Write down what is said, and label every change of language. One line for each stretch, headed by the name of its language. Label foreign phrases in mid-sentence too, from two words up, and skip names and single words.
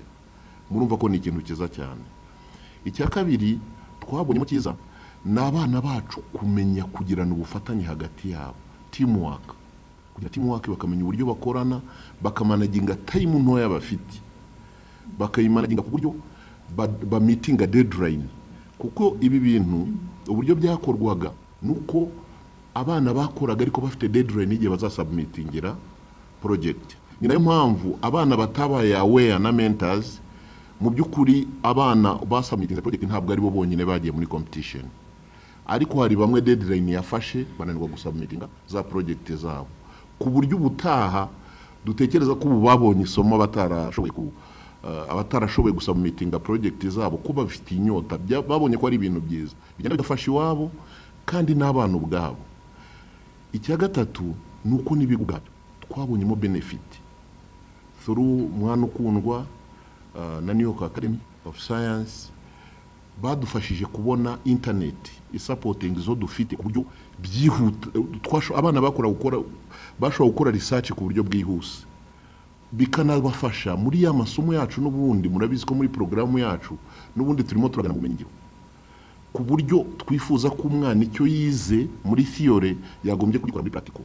Kinyarwanda: Murumva ko ni ikintu cyiza cyane. Icya kabiri twabonyemo cyiza n'abana bacu kumenya kugirana ubufatanye hagati yabo, teamwork. Kugira teamwork bakamenya uburyo bakorana, bakamanaginga time ntoya bafite, bakayimanaginga ku buryo ba
English: meeting a deadline.
Kinyarwanda: Kuko ibi bintu uburyo byakorwaga nuko abana bakoraga ariko bafite deadline igihe bazasubmitingira project. Ni nayo mpamvu abana batabaye aware na mentors. Mu by'ukuri abana basubmitinga project ntabwo ari bo bonyine bagiye muri competition, ariko hari bamwe deadline yafashe bananirwa gusubmitinga za project zabo, ku buryo ubutaha dutekereza ko ubu babonye isomo abatarashoboye gusubmitinga project zabo kuba bafite inyota, babonye ko ari ibintu byiza bigenda bigafasha iwabo kandi n'abana ubwabo. Icya gatatu nuko n'ibigo ubwabyo twabonyemo
English: benefit through
Kinyarwanda: Umwana Ukundwa na New York Academy of Science. Badufashije kubona
English: internet supporting
Kinyarwanda: zo dufite ku buryo byihuta, abana bashobora gukora research ku buryo bwihuse, bikanabafasha muri ya masomo yacu. N'ubundi murabizi ko muri programu yacu n'ubundi turimo turagana mu bumenyi, ku buryo twifuza ko umwana icyo yize muri theory yagombye kugikora muri practical.